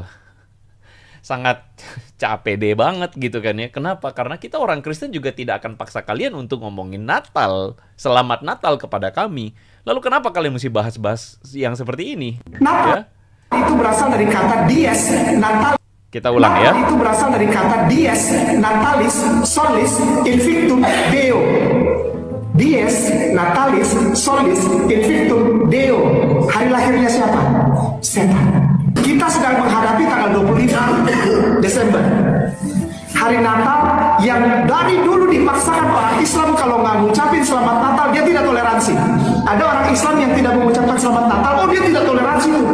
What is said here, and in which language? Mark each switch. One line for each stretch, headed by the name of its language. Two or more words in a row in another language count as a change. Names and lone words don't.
Indonesian: Sangat capede banget gitu kan ya. Kenapa? Karena kita orang Kristen juga tidak akan paksa kalian untuk ngomongin Natal, Selamat Natal kepada kami. Lalu kenapa kalian mesti bahas-bahas yang seperti ini? Natal itu berasal dari kata
Latin: dies, Natal.
Indonesian: Kita ulang ya. Itu berasal dari kata
Latin: dies, natalis, solis, invictum, deo. Dies, natalis, solis, invictum, deo.
Indonesian: Hari lahirnya siapa? Setan. Kita sedang menghadapi tanggal 25 Desember. Hari Natal yang dari dulu dipaksakan orang Islam kalau nggak ngucapin selamat Natal dia tidak toleransi. Ada orang Islam yang tidak mengucapkan selamat Natal, oh dia tidak toleransi itu.